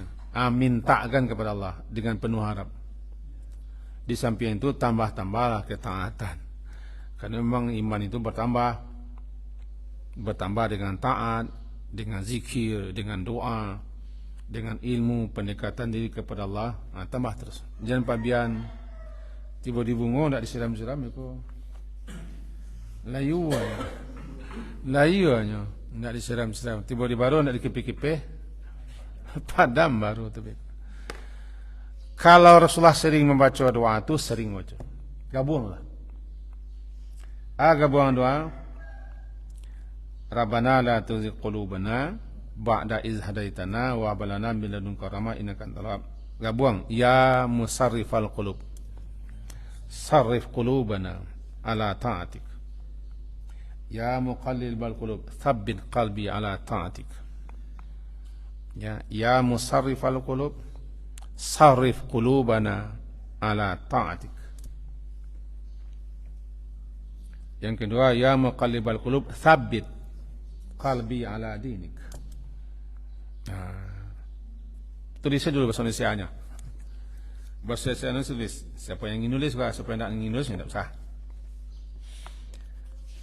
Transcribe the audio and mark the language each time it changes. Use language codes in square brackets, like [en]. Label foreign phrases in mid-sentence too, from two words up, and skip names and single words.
[id] Mintakan kepada Allah dengan penuh harap. Di samping itu tambah-tambahlah ketaatan. Karena memang iman itu bertambah dengan taat, dengan zikir, dengan doa, dengan ilmu, pendekatan diri kepada Allah, tambah terus. [min] Jangan pabian tiba di bungo ndak disiram-siram itu layu aja, ndak disiram-siram. Tiba di baru ndak dikipik-kipik, padam baru tu. [id] Kalau Rasulullah sering membaca doa itu, sering baca, gabunglah. Gabungan doa, [ar] ربنا لا تزغ قلوبنا بعد إذ هديتنا وهب لنا من لدنك رحمة إنك أنت الوهاب. Gabung, يا مصرف القلوب صرف قلوبنا على طاعتك. يا مقلب القلوب ثبت قلبي على طاعتك. يا مصرف القلوب صرف قلوبنا على طاعتك. [id] Yang kedua, [ar] يا مقلب القلوب ثبت قلبي على دينك. [id] Tulisnya dulu bahasa Indonesianya. Bahasa Indonesia tulis. Siapa yang ingin nulis, siapa yang tidak ingin nulis, tidak usah.